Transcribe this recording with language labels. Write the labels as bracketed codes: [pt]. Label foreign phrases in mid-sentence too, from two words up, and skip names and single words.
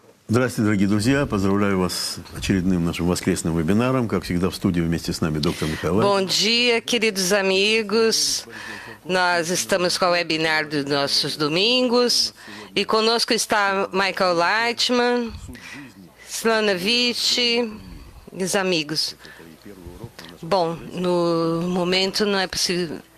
[ru] Здравствуйте, дорогие друзья! Поздравляю вас с очередным нашим воскресным вебинаром. Как всегда, в студии вместе с нами доктор Михаил. [pt] Bom dia, queridos amigos. Nós estamos com o webinar dos nossos domingos. E conosco está Michael Leitman, Slanovich e os amigos. Bom, no momento não é possível.